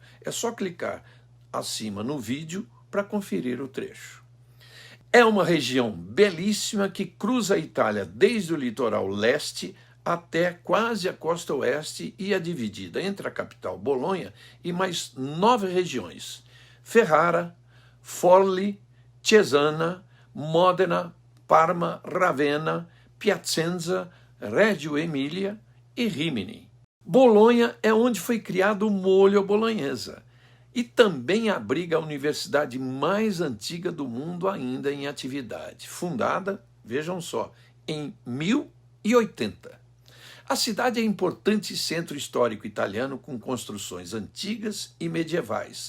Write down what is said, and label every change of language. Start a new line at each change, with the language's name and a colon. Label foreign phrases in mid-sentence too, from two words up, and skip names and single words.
Portuguese: É só clicar acima no vídeo para conferir o trecho. É uma região belíssima que cruza a Itália desde o litoral leste até quase a costa oeste e é dividida entre a capital Bolonha e mais 9 regiões: Ferrara, Forli, Cesana, Modena, Parma, Ravenna, Piacenza, Reggio Emília e Rimini. Bolonha é onde foi criado o molho à bolonhesa e também abriga a universidade mais antiga do mundo ainda em atividade, fundada, vejam só, em 1080. A cidade é importante centro histórico italiano com construções antigas e medievais.